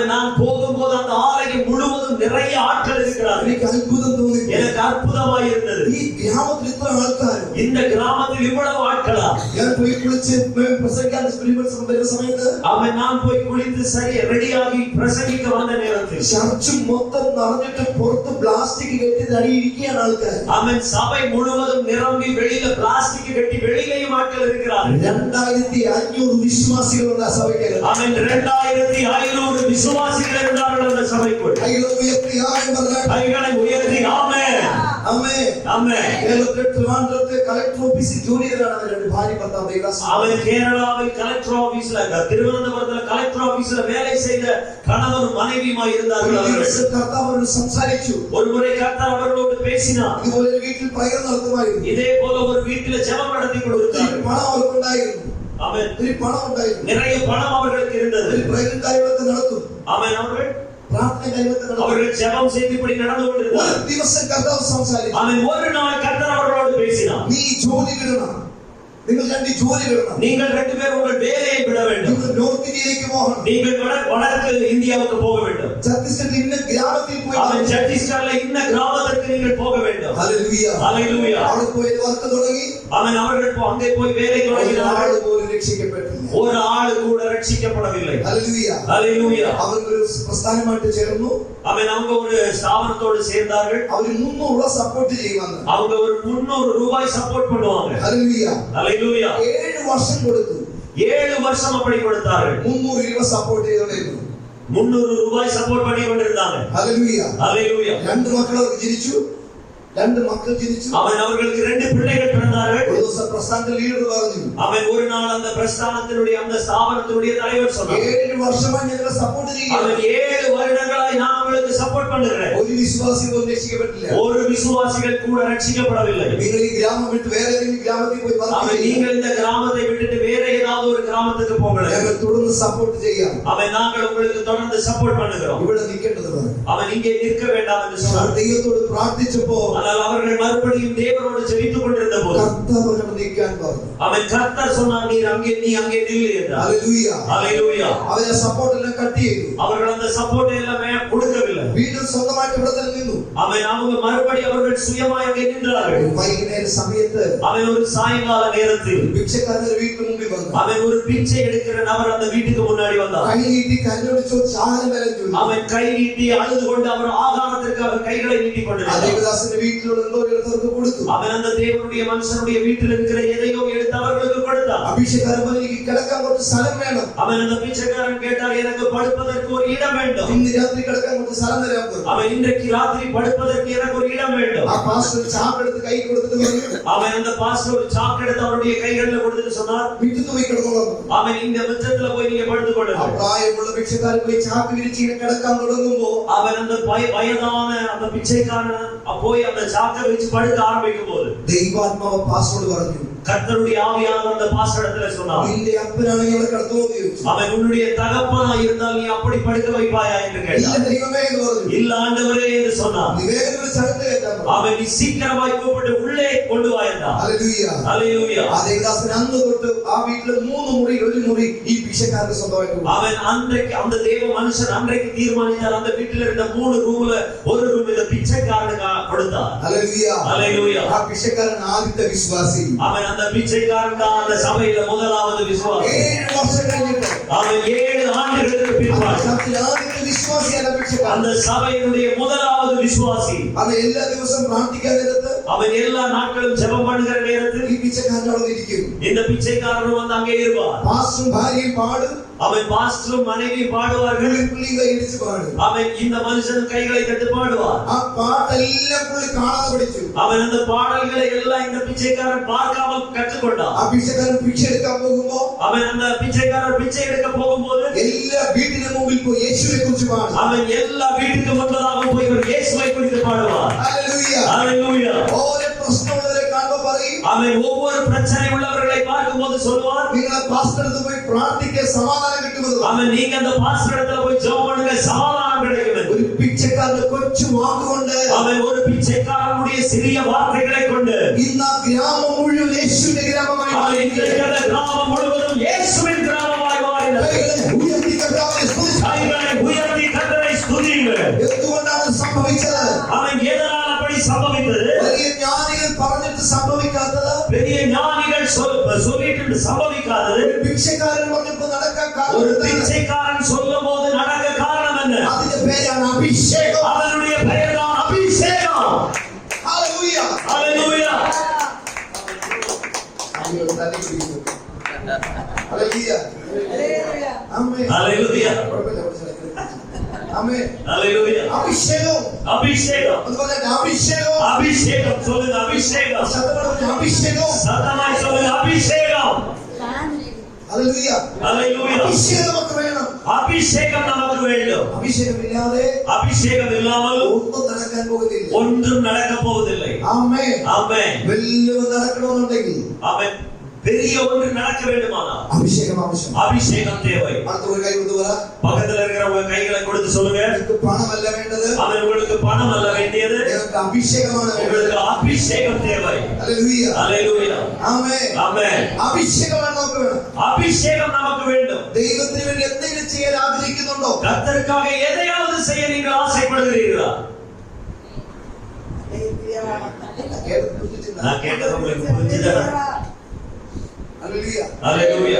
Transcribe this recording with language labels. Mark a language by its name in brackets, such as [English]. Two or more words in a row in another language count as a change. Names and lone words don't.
[Tamil] நான் போகும்போது அந்த ஆலயம் முழுவதும் நிறைய ஆட்கள் இருக்கிறார்கள். [Malayalam] എനിക്ക് അത്ഭുതം തോന്നി. [Tamil] எனக்கு அற்புதமாய் இருந்தது. [Malayalam] ഈ ഗ്രാമത്തിൽ ഇത്ര ആൾക്കാർ, [Tamil] இந்த கிராமத்தில் இவ்வளவு ஆட்களா? [Malayalam] ഞാൻ പോയി കുളിച്ച് പ്രസംഗിക്കാൻ വരുന്ന സമയത്ത് [Tamil] நான் போய் குளித்து சரி ரெடியாகி பிரசங்கிக்க வந்த நேரத்தில் [Malayalam] ചർച്ച് മൊത്തം നിറഞ്ഞിട്ട് പുറത്ത് പ്ലാസ്റ്റിക് കെട്ടി തടിയിരിക്കുകയാണ് ആൾക്കാർ. [Tamil] சபை முழுவதும் நிரம்பி வெளியில பிளாஸ்டிக் கட்டி வெளியிலேயும் ஆட்கள் இருக்கிறார்கள். [Malayalam] 2500 വിശ്വാസികളുണ്ട് ആ സഭയ്ക്ക്. [Tamil] 2500 விசுவாசிகள் இருந்தார்கள் அந்த சபைக்குள். கைகளை உயர்த்தி ஆமென். கைகளை உயர்த்தி ஆமென். [Malayalam] ആമേൻ. [Tamil] ஆமென். [Malayalam] കേരളത്തിലെ ട്രിവാൻഡ്രത്തെ [English] collector office [Malayalam] ജോലി ചെയ്തതാണ് രണ്ട് ഭാര്യ ഭർത്താവ് ദേവദാസ്. [Tamil] அவன் கேரளாவில் [English] collector office [Tamil] திருவனந்தபுரத்துல [English] collector office [Tamil] வேலை செய்த கணவன் மனைவியுமாய் இருந்தார்கள் அவர்கள். [Malayalam] കർത്താവ് അവരോട് സംസാരിച്ചു. [Tamil] ஒரு முறை கர்த்தர் அவர்களோடு பேசினார். [Malayalam] ഇതുപോലെ ഒരു വീട്ടിൽ പ്രയർ നടത്തുമായിരുന്നു. [Tamil] இதே போல ஒரு வீட்டில ஜெபம் நடத்தி கொடுத்தார்கள். [Malayalam] പണം അവർക്കുണ്ടായിരുന്നു. [Tamil] ஆமென். [Malayalam] ഒരു പണം ഉണ്ടായിരുന്നു. [Tamil] நிறைய பணம் அவர்களுக்கு இருந்தது. [Malayalam] പ്രയർ കാര്യങ്ങളൊക്കെ നടത്തും. [Tamil] ஆமென். அவர்கள் [Malayalam] പ്രാർത്ഥന കാര്യങ്ങളൊക്കെ നടത്തും. [Tamil] அவர்கள் ஜெபம் செய்து இப்படி நடந்து கொண்டிருந்தார்கள். [Malayalam] ഒരു ദിവസം കർത്താവ് സംസാരിച്ചു. [Tamil] ஆமென். ஒரு நாள் கர்த்தர் அவர்களோடு பேசினார். [Malayalam] നീ ജോലി വിടണം. നിങ്ങൾ രണ്ട് ജോലി വിടണം. [Tamil] நீங்கள் ரெண்டு பேரும் உங்கள் வேலையை விட வேண்டும். [Malayalam] നിങ്ങൾ നോർത്ത് ഇന്ത്യയിലേക്ക് പോകണം. [Tamil] நீங்கள் வடக்கு இந்தியாவுக்கு போக வேண்டும். [Malayalam] ഛത്തീസ്ഗഡിൽ ഇന്ന ഗ്രാമത്തിൽ പോയി [Tamil] அவன் சத்தீஸ்கர்ல இன்ன கிராமத்திற்கு நீங்கள் போக வேண்டும். [Malayalam] ഹല്ലേലൂയ. [Tamil] ஹல்லேலூயா. [Malayalam] അവിടെ പോയി വർക്ക് തുടങ്ങി. [Tamil] அவன் அவர்கள் அங்கே போய் வேலை தொடங்கினார்கள். [Malayalam] ആള് പോലും രക്ഷിക്കപ്പെട്ടില്ല. [Tamil] ஒரு ஆள் கூட ரட்சிக்கப்படவில்லை. [Malayalam] ഹല്ലേലൂയ. [Tamil] ஹல்லேலூயா. [Malayalam] അവർ ഒരു പ്രസ്ഥാനമായിട്ട് ചേർന്നു. [Tamil] அவன் அவங்க ஒரு ஸ்தாபனத்தோடு சேர்ந்தார்கள். [Malayalam] അവർ 300 രൂപ സപ്പോർട്ട് ചെയ്യുവാന്ന്. [Tamil] அவங்க ஒரு 300 ரூபாய் சப்போர்ட் பண்ணுவாங்க. [Malayalam] ഹല്ലേലൂയ. [Tamil] ஹல்லேலூயா. [Malayalam] 7 വർഷം കൊടുത്തു. [Tamil] 7 வருஷம் அப்படி கொடுத்தார்கள். [Malayalam] 300 രൂപ സപ്പോർട്ട് ചെയ്തോണ്ടിരുന്നു. [Tamil] 300 ரூபாய் சப்போர்ட் பண்ணி கொண்டிருந்தாங்க. [Malayalam] ഹല്ലേലൂയ. [Tamil] ஹல்லேலூயா. [Malayalam] രണ്ട് മക്കൾ അവർക്ക് ജനിച്ചു. രണ്ട് മക്കൾ ജനിച്ചു. [Tamil] அவன் அவர்களுக்கு 2 பிள்ளைகள் பிறந்தார்கள். [Malayalam] ഒരു ദിവസം പ്രസ്ഥാനത്തിന്റെ ലീഡർ പറഞ്ഞു. [Tamil] அவன் ஒரு நாள் அந்த பிரஸ்தானத்தினுடைய அந்த ஸ்தாபனத்தினுடைய தலைவர் சொன்னார். [Malayalam] 7 വർഷമായി ഞങ്ങളെ സപ്പോർട്ട് ചെയ്യുക. [Tamil] அவன் 7 வருடங்களாய் நான் உங்களுக்கு சப்போர்ட் பண்ணுகிறேன். [Malayalam] ഒരു വിശ്വാസി പോലും രക്ഷിക്കപ്പെട്ടില്ല. [Tamil] ஒரு விசுவாசிகள் கூட ரட்சிக்கப்படவில்லை. [Malayalam] നിങ്ങൾ ഈ ഗ്രാമം വിട്ട് വേറെ ഏതെങ്കിലും ഗ്രാമത്തിൽ പോയി വർക്ക് [Tamil] அவன் [Malayalam] ചെയ്യുക. [Tamil] நீங்கள் இந்த கிராமத்தை விட்டுட்டு வேற ஏதாவது ஒரு கிராமத்துக்கு போகலாம். [Malayalam] ഞങ്ങൾ തുടർന്ന് സപ്പോർട്ട് ചെയ്യാം. [Tamil] அவன் நாங்கள் உங்களுக்கு தொடர்ந்து சப்போர்ட் பண்ணுகிறோம். [Malayalam] ഇവിടെ നിൽക്കേണ്ടത് പറഞ്ഞു. [Tamil] அவன் இங்கே நிற்க வேண்டாம் என்று சொன்னார். [Malayalam] ദൈവത്തോട് പ്രാർത്ഥിച്ചപ്പോ [Tamil] ஆனால் அவர்கள் மறுபடியும் தேவனோடு ஜெபித்துக் கொண்டிருந்த போது [Malayalam] കർത്താവ് അവരോട് നിൽക്കാൻ പറഞ്ഞു. [Tamil] அவன் கர்த்தர் சொன்னார், நீ அங்கே நில்லு என்றார். [Malayalam] ഹല്ലേലൂയ. [Tamil] ஹல்லேலூயா. [Malayalam] അവരെ സപ്പോർട്ട് എല്ലാം കട്ട് ചെയ്തു. [Tamil] அவர்கள் அந்த சப்போர்ட் எல்லாமே கொடுக்கவில்லை. [Malayalam] വീണ്ടും സ്വന്തമായിട്ട് ഇവിടെ തന്നെ നിന്നു. [Tamil] அவங்க மறுபடியும் அவர்கள் சுயமாய் அங்கே நின்றார்கள். [Malayalam] വൈകുന്നേര സമയത്ത് [Tamil] அவன் ஒரு சாயங்கால நேரத்தில் [Malayalam] ഭിക്ഷക്കാരന്റെ വീട്ടിന് മുമ്പിൽ വന്നു. [Tamil] அவன் ஒரு பிச்சை எடுக்கிற நபர் அந்த வீட்டுக்கு முன்னாடி வந்தான். [Malayalam] കൈ നീട്ടി കല്ലോട് ചോദിച്ചു ആഹാരം വരെ ചോദിച്ചു. [Tamil] அவன் கை நீட்டி அழுது கொண்டு அவர் ஆகாரத்திற்கு அவர் கைகளை நீட்டி [Malayalam] ആ [Tamil] கொண்டிருந்தார். [Malayalam] ദേവദാസന്റെ വീട്ടിലുള്ള എന്തോ എടുത്തവർക്ക് കൊടുത്തു. [Tamil] அவன் அந்த தேவனுடைய மனுஷனுடைய வீட்டில் இருக்கிற எதையோ எடுத்து அவர்களுக்கு கொடுத்தான். [Malayalam] അഭിഷേകാരൻ പറഞ്ഞു എനിക്ക് കിടക്കാൻ കുറച്ച് സ്ഥലം വേണം. [Tamil] அவன் அந்த பிச்சைக்காரன் கேட்டார், எனக்கு படுப்பதற்கு ஒரு இடம் வேண்டும். [Malayalam] ഇന്ന് രാത്രി കിടക്കാൻ കുറച്ച് സ്ഥലം തരാൻ പറഞ്ഞു. [Tamil] அவன் இன்றைக்கு ராத்திரி படுப்பதற்கு எனக்கு ஒரு இடம் வேண்டும். [Malayalam] ആ പാസ്റ്റർ ചാക്കെടുത്ത് കൈ കൊടുത്തിട്ട് പറഞ്ഞു [Tamil] அவன் அந்த பாஸ்டர் ஒரு சாக்கு எடுத்து அவருடைய கைகளில் கொடுத்துட்டு சொன்னார், [Malayalam] വീട്ടിൽ പോയി കിടന്നോളാം. [Tamil] அவன் இந்த மிச்சத்துல போய் நீங்க படுத்துக் [Malayalam] ആ [Tamil] கொள்ளுங்க. [Malayalam] പ്രായമുള്ള ഭിക്ഷക്കാരൻ പോയി ചാക്ക് വിരിച്ച് ഇങ്ങനെ കിടക്കാൻ തുടങ്ങുമ്പോ [Tamil] அவன் அந்த வயதான அந்த பிச்சைக்காரன் போய் அந்த சாக்கை வச்சு படுக்க ஆரம்பிக்கும் போது [Malayalam] ദൈവാത്മാവ് പാസ്റ്ററോട് പറഞ്ഞു [Tamil] கர்த்தருடைய ஆவியானவர் அந்த பாஸ்டரிடத்துல சொன்னார், [Malayalam] നിന്റെ അപ്പനാണെങ്കിൽ അവിടെ കിടന്നോ എന്ന് ചോദിച്ചു. [Tamil] அவன் உன்னுடைய தகப்பனா இருந்தால் நீ அப்படி படுக்க வைப்பாயா என்று [Malayalam] ഇല്ല [Tamil] கேட்டார். [Malayalam] ദൈവമേ എന്ന് പറഞ്ഞു. [Tamil] இல்ல ஆண்டவரே என்று சொன்னார். [Malayalam] നീ വേഗം വിളിച്ച് അകത്ത് കയറ്റാൻ പറഞ്ഞു. [Tamil] அவன் நீ சீக்கிரமாய் கூப்பிட்டு உள்ளே கொண்டு வா என்றார். [Malayalam] ഹല്ലേലൂയ. [Tamil] ஹல்லேலூயா. [Malayalam] ആ ദേവദാസൻ അന്ന് തൊട്ട് ആ വീട്ടിലെ 3 മുറി ഒരു മുറി ഈ ഭിക്ഷക്കാരന് സ്വന്തമായിട്ട് കൊടുത്തു. [Tamil] அவன் அன்றைக்கு அந்த தேவ மனுஷன் அன்றைக்கு தீர்மானித்தார், அந்த வீட்டில் இருந்த 3 ரூம்ல ஒரு ரூம் இந்த பிச்சைக்காரனுக்கு கொடுத்தார். [Malayalam] ഹല്ലേലൂയ. [Tamil] ஹல்லேலூயா. [Malayalam] ആ ഭിക്ഷക്കാരൻ ആദ്യത്തെ വിശ്വാസി. [Tamil] அவன் அந்த பிச்சைக்காரன் தான் அந்த சபையில முதலாவது விசுவாசி. [Malayalam] 7 വർഷം കഴിഞ്ഞിട്ട് [Tamil] அவன் 7 ஆண்டுகளுக்கு பின்பாடு [Malayalam] ആദ്യത്തെ വിശ്വാസിയാണ് ഭിക്ഷക്കാരൻ. [Tamil] அந்த சபையினுடைய முதலாவது விசுவாசி. [Malayalam] അത് എല്ലാ ദിവസവും പ്രാർത്ഥിക്കാൻ നേരത്ത് [Tamil] அவன் எல்லா நாட்களும் ஜெபம் பண்ணுகிற நேரத்தில் [Malayalam] ഈ ഭിക്ഷക്കാരൻ അവിടെ ഇരിക്കും. [Tamil] இந்த பிச்சைக்காரனும் வந்து அங்கே இருப்பார். [Malayalam] പാസ്റ്ററും ഭാര്യയും പാടും. [Tamil] அவன் பாஸ்டரும் மனைவி பாடுவார்கள். [Malayalam] പുള്ളി കൈയടിച്ച് പാടും. [Tamil] அவன் இந்த மனுஷன் கைகளை தட்டி பாடுவார். [Malayalam] ആ പാട്ടെല്ലാം പുള്ളി കാണാതെ പഠിച്ചു. [Tamil] அவன் அந்த பாடல்களை எல்லாம் இந்த பிச்சைக்காரன் பார்க்காமல் கற்றுக்கொண்டான். [Malayalam] ആ ഭിക്ഷക്കാരൻ ഭിക്ഷ എടുക്കാൻ പോകുമ്പോ [Tamil] அவன் அந்த பிச்சைக்காரன் பிச்சை எடுக்க போகும்போது [Malayalam] എല്ലാ വീട്ടിന് മുമ്പിൽ പോയി യേശുവിനെ കുറിച്ച് പാടും. [Tamil] அவன் எல்லா வீட்டுக்கு முன்பதாக போய் இவர் இயேசுவை குறித்து பாடுவார். [Malayalam] ഹല്ലേലൂയ. [Tamil] ஹல்லேலூயா. [Malayalam] ഓരോ പ്രശ്നമുള്ളവരെ കാണുമ്പോൾ പറയും [Tamil] அவன் ஒவ்வொரு பிரச்சனை உள்ளவர்களை பார்க்கும்போது சொல்வார், [Malayalam] നിങ്ങളെ പാസ്റ്റർ അടുത്ത് പോയി പ്രാർത്ഥിക്കാൻ സമാധാനം കിട്ടുമെന്ന്. [Tamil] அவன் நீங்க அந்த பாஸ்டர் இடத்துல போய் ஜெபம் பண்ணுங்க, சமாதானம் கிடைக்கும் என்று. [Malayalam] ഒരു പിച്ചക്കാരന്റെ കൊച്ചു വാക്കുകൊണ്ട് [Tamil] அவன் ஒரு பிச்சைக்காரனுடைய சிறிய வார்த்தைகளை கொண்டு [Malayalam] ഇന്ന് ആ ഗ്രാമം മുഴുവൻ യേശുവിന്റെ ഗ്രാമമായി [Tamil] அவன் [Malayalam] മാറി. [Tamil] இன்றைக்கு அந்த கிராமம் முழுவதும் இயேசுவின் கிராமமாய் மாறினது. [Malayalam] കൈകളെ ഉയർത്തി കർത്താവിനെ സ്തുതിച്ചു. [Tamil] கைகளை உயர்த்தி கர்த்தரை ஸ்துதியுங்கள். [Malayalam] എന്തുകൊണ്ടാണ് സംഭവിച്ചത്? [Tamil] அவன் எதனால் அப்படி சம்பவித்தது? [Malayalam] വലിയ ജ്ഞാനികൾ പറഞ്ഞിട്ട് സംഭവിക്കാത്തത്. [Tamil] பெரிய ஞானிகள் சொல்லிட்டு சம்பவிக்காதது. [Malayalam] ഒരു ഭിക്ഷക്കാരൻ പറഞ്ഞപ്പോ നടക്കാൻ [Tamil] ஒரு [Malayalam] കാരണം [Tamil] பிச்சைக்காரன் சொல்லும் போது நடக்க காரணம் என்ன? [Malayalam] അതിന്റെ പേരാണ് അഭിഷേകം. [Tamil] அவனுடைய பெயர் தான் அபிஷேகம். [Malayalam] ഹല്ലേലൂയ. [Tamil] ஹல்லேலூயா. [Malayalam] അയ്യോ, തലയിൽ പിടിക്കുന്നു. ഹല്ലേലൂയ. ആമേൻ. [Tamil] ஹல்லேலூயா. [Malayalam] കുഴപ്പമില്ല, കുറച്ച് നേരം. [Tamil] ஆமென். ஹalleluya. அபிஷேகம். அபிஷேகம். அதுபோல அபிஷேகம். அபிஷேகம் சொல்லுங்க, அபிஷேகம். சத்தமா அபிஷேகம். சத்தமாய் சொல்லுங்க, அபிஷேகம். ஹalleluya. ஹalleluya. அபிஷேகம் நமக்கு வேணும். அபிஷேகம் நமக்கு வேண்டும். அபிஷேகம் இல்லாதே அபிஷேகம் இல்லாமல் ஒன்றும் நடக்க போவதில்லை. ஒன்றும் நடக்க போவதில்லை. ஆமென். ஆமென். வெளியே நடக்கணும்னுണ്ടെങ്കിൽ ஆமென். பெரிய ஒன்று நடக்க வேண்டுமானால் அபிஷேகம் அவசியம். அபிஷேகம் தேவை. அடுத்த ஒரு கை கொடுத்து பக்கத்துல இருக்கிற உங்க கைகளை கொடுத்து சொல்லுங்க, எனக்கு பணம் அல்ல வேண்டது, அவன் உங்களுக்கு பணம் அல்ல வேண்டியது, எனக்கு அபிஷேகமான உங்களுக்கு அபிஷேகம் தேவை. ஹalleluya. ஹalleluya. ஆமென். ஆமென். [Malayalam] അഭിഷേകം നമുക്ക് വേണം. [Tamil] அபிஷேகம் நமக்கு வேண்டும். [Malayalam] ദൈവത്തിന് വേണ്ടി എന്തെങ്കിലും ചെയ്യാൻ ആഗ്രഹിക്കുന്നുണ്ടോ? [Tamil] கர்த்தருக்காக எதையாவது செய்ய நீங்கள் ஆசைப்படுகிறீர்களா? நான் கேட்டது உங்களுக்கு புரிஞ்சுதா? ஹalleluya. ஹalleluya.